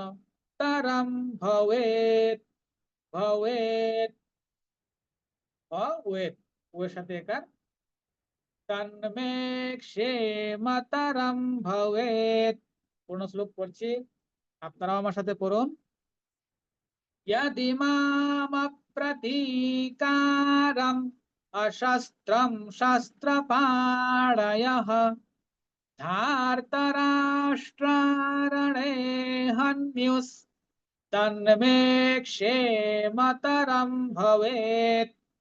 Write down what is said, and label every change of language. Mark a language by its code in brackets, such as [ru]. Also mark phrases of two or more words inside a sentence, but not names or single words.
[sa] তারাম ভবেত, ভবেত ভবেত, [bn] ওর সাথে একার। [sa] তন্মে ক্ষেমতরম ভবেত। [bn] পূর্ণ শ্লোক পড়ছি, আপনারাও আমার সাথে পড়ুন। [sa] यदिमाम प्रतीकारम् अशस्त्रं शस्त्रपाणयः धार्तराष्ट्रारणे हन्युस् तन्मे क्षेमतरं भवेत्।